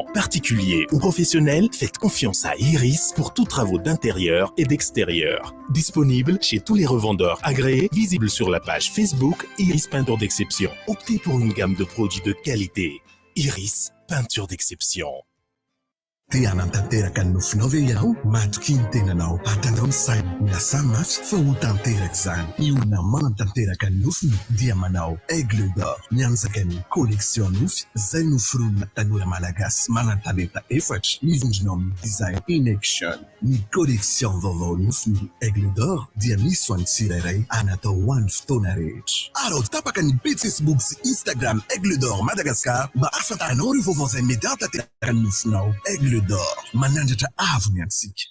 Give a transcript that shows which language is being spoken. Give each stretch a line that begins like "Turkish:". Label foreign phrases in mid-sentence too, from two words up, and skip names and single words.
French: Particulier ou professionnel, faites confiance à Iris pour tous travaux d'intérieur et d'extérieur. Disponible chez tous les revendeurs agréés, visible sur la page Facebook Iris Peinture d'Exception. Optez pour une gamme de produits de qualité. Iris Peinture d'Exception.
Malagasy: Ty anantanteraka ny nofinao ve ianao? Matoky ny tenanao atanao ny saina miasa mafy fa ho tanteraka izany. Ny olona manantanteraka ny nofiny dia manao Aigle d'Or, mianjaka ny collection nofy izay noforonina tanora malagasy manan-talenta efatra mivondrona amin'ny
English: design in action.
Malagasy: Ny collection vaovao nofiny Aigle d'Or dia misy ho an'ny tsirairay anatao ho an'ny fotoana rehetra. Arao tapaka ny page Facebook sy Instagram Aigle d'Or Madagascar mba ahafantaranao ireo vaovao izay mety antanteraka ny nofinao. Aigle d'Or, manandratra avy ny antsika.